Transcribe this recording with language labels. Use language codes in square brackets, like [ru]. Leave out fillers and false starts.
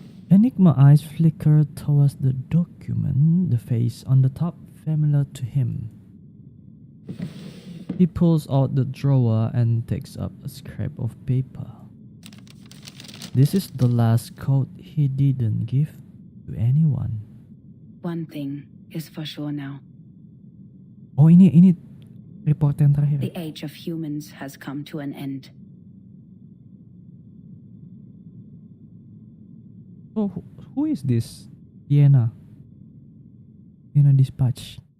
[en] Enigma eyes flicker towards the document, the face on the top familiar to him. He pulls out the drawer and takes up a scrap of paper. This is the last code he didn't give to anyone. One thing is for sure now. [id] Oh, ini report yang terakhir. [en] The age of humans has come to an end. So who is this? Vienna Dispatch.